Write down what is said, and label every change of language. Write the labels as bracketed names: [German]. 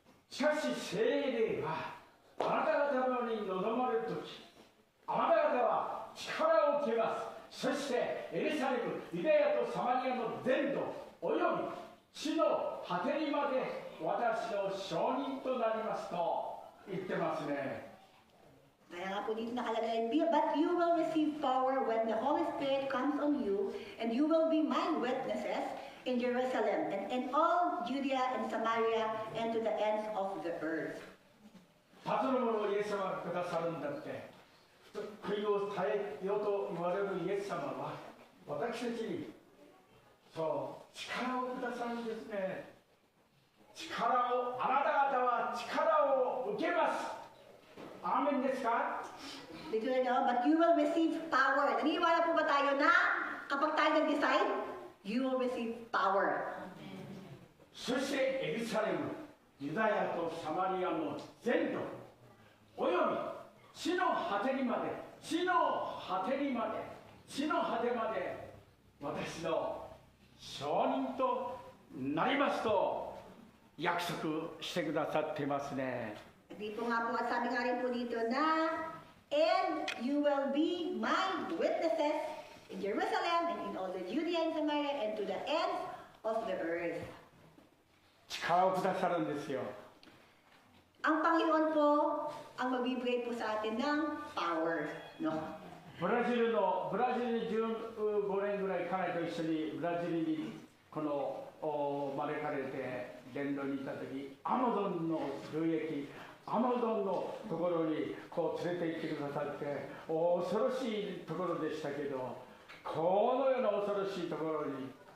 [Japanese] しかし聖霊はあなた方に望まれるとき、あなた方は力を受けます。そしてエルサレム、ユダヤとサマリアの全土および地の果てにまで私の証人となりますと言ってますね。 [Filipino] Kaya nga po dito nakalagay, [English] but you will receive power when the Holy Spirit comes on you, and you will be my witnesses in Jerusalem, and in all Judea and Samaria, and to the ends of the earth. [Japanese] パズルものをイエス様がくださるんだって。国を耐えよと言われるイエス様は、私たちに、そう、力をくださるんですね。力を、あなた方は力を受けます。アーメンですか？ [Filipino] Dito na, [English] but you will receive power. [Filipino] Naniniwala po ba tayo na kapag tayo nag-decide, [English] you will receive power. [Japanese] そしてエルサレム、ユダヤとサマリアの全土、および地の果てにまで、地の果てにまで、地の果てまで、私の証人となりますと約束してくださっていますね。 [Filipino] Di po nga po at sabi nga rin po dito na, [English] and you will be my witnesses in Jerusalem and in all the Judea and Samaria and to the ends of the earth. [Japanese] 力をくださるんですよ。 [Filipino] Ang Panginoon po ang magbibigay po sa atin ng power, no? [Japanese] ブラジルに15年ぐらい彼と一緒にブラジルにこの招かれて伝道に行った時、アマゾンの流域、アマゾンのところにこう連れて行ってくださって、恐ろしいところでしたけど、このような恐ろしいところに